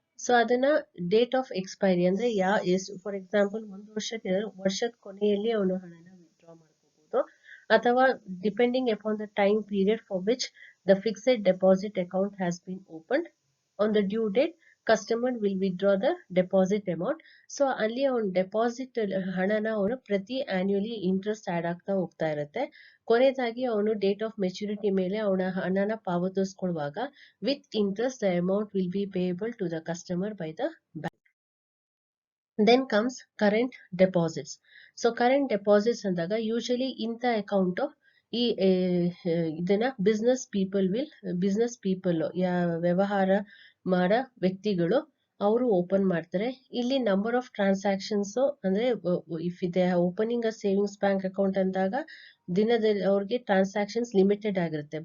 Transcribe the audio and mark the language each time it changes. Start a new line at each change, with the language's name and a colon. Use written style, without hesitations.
Kannada: So ಅದನ್ನ date of expiry ಅಂದ್ರೆ ಎಷ್ಟು, ಫಾರ್ ಎಕ್ಸಾಂಪಲ್ 1 ವರ್ಷದ ಕೊನೆಯಲ್ಲಿ ಅವನು ಹಣನ ವಿತ್ಡ್ರಾ ಮಾಡ್ಕೋಬಹುದು, ಅಥವಾ
English: Depending upon the time period for which the fixed deposit account has been opened on the due date customer will withdraw the deposit amount.
Kannada: So ಅಲ್ಲಿ ಅವನ ಡೆಪಾಸಿಟ್ ಹಣನ ಅವನು ಪ್ರತಿ ಆನ್ಯುಯಲಿ ಇಂಟ್ರೆಸ್ಟ್ ಆಡ್ ಆಗ್ತಾ ಹೋಗ್ತಾ ಇರುತ್ತೆ. ಕೊನೆಯದಾಗಿ ಅವನು ಡೇಟ್ ಆಫ್ ಮೆಚುರಿಟಿ ಮೇಲೆ ಅವನ ಹಣನ ಪಾವತಿಸ್ಕೊಳ್ಳುವಾಗ
English: With interest the amount will be payable to the customer by the bank. Then comes current deposits. So current deposits
Kannada: ಅಂದಾಗ ಯೂಶಲಿ ಇಂಥ ಅಕೌಂಟ್ ಈ ಇದನ್ನ ಬಿಸ್ನೆಸ್ ಪೀಪಲ್ ವ್ಯವಹಾರ ಮಾಡೋ ವ್ಯಕ್ತಿಗಳು ಅವರು ಓಪನ್ ಮಾಡ್ತಾರೆ. ಇಲ್ಲಿ ನಂಬರ್ ಆಫ್ ಟ್ರಾನ್ಸಾಕ್ಷನ್ಸ್ ಅಂದ್ರೆ ಇಫ್ ಇದೆ ಓಪನಿಂಗ್ ಅ ಸೇವಿಂಗ್ಸ್ ಬ್ಯಾಂಕ್ ಅಕೌಂಟ್ ಅಂದಾಗ ದಿನದಲ್ಲಿ ಅವ್ರಿಗೆ ಟ್ರಾನ್ಸಾಕ್ಷನ್ಸ್ ಲಿಮಿಟೆಡ್ ಆಗಿರುತ್ತೆ.